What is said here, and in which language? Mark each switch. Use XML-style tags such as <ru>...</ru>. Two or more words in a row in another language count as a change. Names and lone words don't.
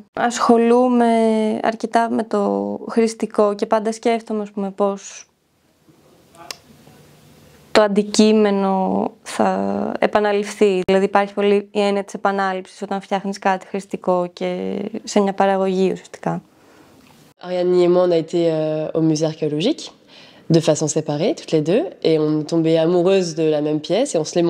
<el>Ασχολούμαι αρκετά με το χρηστικό και πάντα σκέφτομαι, ας πούμε, πώς το αντικείμενο θα επαναληφθεί. Δηλαδή υπάρχει πολύ η έννοια της επανάληψης όταν φτιάχνεις κάτι χρηστικό και σε μια παραγωγή ουσιαστικά.</el> <fr>Ariane et moi, on a été au musée archéologique, de façon séparée, toutes les deux, et on est tombées amoureuses de la même pièce, et on se l'est</fr>